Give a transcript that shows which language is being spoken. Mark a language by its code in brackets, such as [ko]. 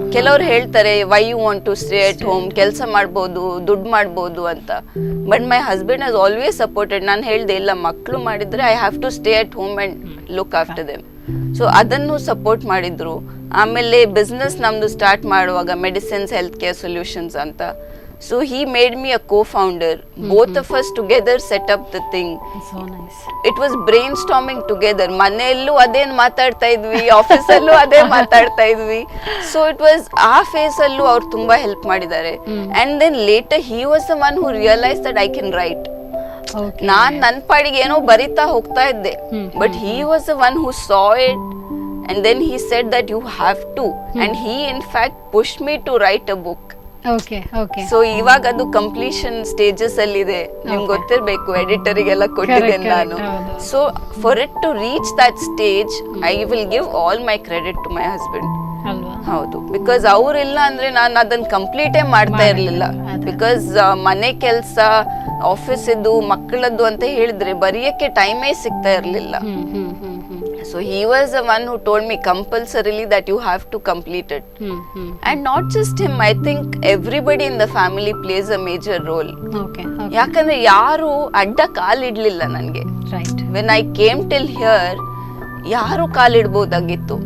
[kn] ಕೆಲವ್ರು ಹೇಳ್ತಾರೆ [en] why you want to stay at home, [kn] ಕೆಲಸ ಮಾಡ್ಬೋದು, ದುಡ್ಡು ಮಾಡ್ಬೋದು ಅಂತ. [en] But my husband has always supported. [kn] ನಾನು ಹೇಳ್ದೆ ಇಲ್ಲ, ಮಕ್ಕಳು ಮಾಡಿದ್ರೆ [en] I have to stay at home and look after them. [kn] So ಅದನ್ನು ಸಪೋರ್ಟ್ ಮಾಡಿದ್ರು. ಆಮೇಲೆ ಬಿಸ್ನೆಸ್ ನಮ್ದು ಸ್ಟಾರ್ಟ್ ಮಾಡುವಾಗ ಮೆಡಿಸಿನ್ಸ್ ಹೆಲ್ತ್ ಕೇರ್ ಸೊಲ್ಯೂಷನ್ಸ್ ಅಂತ. [en] So he made me a co-founder. Both of us together set up the thing. So nice. It was brainstorming together. [kn] ಮನೆಯಲ್ಲೂ ಅದೇನ್ ಮಾತಾಡ್ತಾ ಇದ್ವಿ, ಆಫೀಸಲ್ಲೂ ಅದೇ ಮಾತಾಡ್ತಾ ಇದ್ವಿ. [en] So it was [kn] ಆ ಫೇಸ್ ಅಲ್ಲೂ ಅವ್ರು ತುಂಬಾ ಹೆಲ್ಪ್ ಮಾಡಿದ್ದಾರೆ. [en] And then later he was the one who realized that I can write. Okay. [kn] ನಾನ್ ನನ್ ಪಾಡಿಗೆ ಏನೋ ಬರಿತಾ ಹೋಗ್ತಾ ಇದ್ದೆ. [en] But he was the one who saw it. And then he said that you have to. And he in fact pushed me to write a book. Okay okay. [kn] So ಇವಾಗ ಅದು completion stages ಅಲ್ಲಿ ಇದೆ. ನಿಮ್ಗೆ ಗೊತ್ತಿರ್ಬೇಕು, ಎಡಿಟರಿಗೆಲ್ಲ ಕೊಟ್ಟಿದ್ದೇನೆ ನಾನು. [en] So for it to reach that stage I will give all my credit to my husband. [kn] ಹೌದು, because ಅವ್ರಿಲ್ಲ ಅಂದ್ರೆ ನಾನು ಅದನ್ನ ಕಂಪ್ಲೀಟೇ ಮಾಡ್ತಾ ಇರ್ಲಿಲ್ಲ. ಬಿಕಾಸ್ ಮನೆ ಕೆಲಸ, ಆಫೀಸ್ ಇದ್ದು, ಮಕ್ಕಳದ್ದು ಅಂತ ಹೇಳಿದ್ರೆ ಬರೆಯಕ್ಕೆ ಟೈಮೇ ಸಿಗ್ತಾ ಇರ್ಲಿಲ್ಲ. [en] So he was the one who told me compulsorily that you have to complete it. And not just him, I think everybody in the family plays a major role. Okay. [kn] ಯಾಕಂದ್ರೆ ಯಾರು ಅಡ್ಡ ಕಾಲಿಡ್ಲಿಲ್ಲ ನನ್ಗೆ. [en] Right. When I came till here, [kn] ಯಾರು ಕಾಲಿಡ್ಬೋದಾಗಿತ್ತು.